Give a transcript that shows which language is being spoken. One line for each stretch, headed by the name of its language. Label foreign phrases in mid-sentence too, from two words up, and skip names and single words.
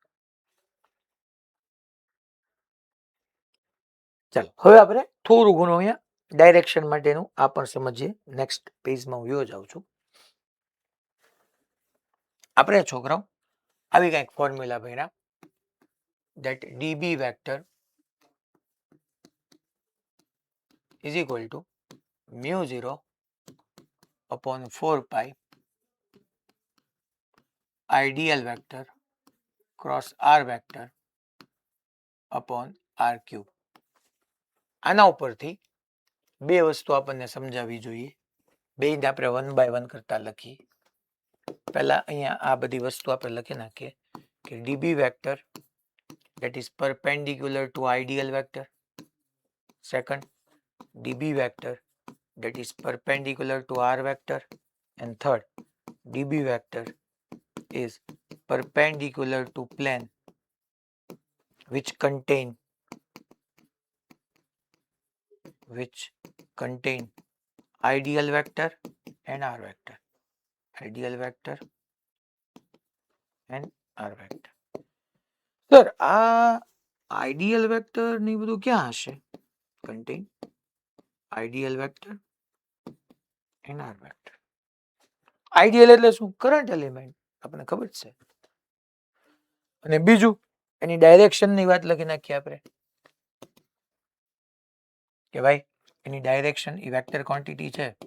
Gujarati: ચાલો હવે આપણે થોડું ઘણું અહીંયા ડાયરેક્શન માટેનું આ પણ સમજીએ. નેક્સ્ટ પેજમાં હું યો જાઉં છું. આપણે છોકરાઓ આવી કંઈક ફોર્મ્યુલા ભણ્યા,
English: that db vector is equal to mu 0/4 ideal vector cross r vector upon r cube.
Gujarati: આના ઉપરથી બે વસ્તુ આપણને સમજાવવી જોઈએ. બેને આપણે
English: 1 by 1
Gujarati: કરતા લખીએ. પહેલા અહીંયા આ બધી વસ્તુ આપણે લખી નાખીએ કે
English: db vector that is perpendicular to ideal vector. Second, db vector that is perpendicular to r vector. And third, db vector is perpendicular to plane which contain ideal vector and r vector. Ideal vector and r vector.
Gujarati: સર આ
English: ideal vector
Gujarati: ને બધું ક્યાં હશે?
English: contain ideal vector and r vector.
Gujarati: આઈડિયલ એટલે શું?
English: current element,
Gujarati: આપણને ખબર છે. અને બીજું એની ડાયરેક્શન ની વાત લખી નાખીએ આપણે કે ભાઈ એની ડાયરેક્શન એ
English: vector quantity
Gujarati: છે.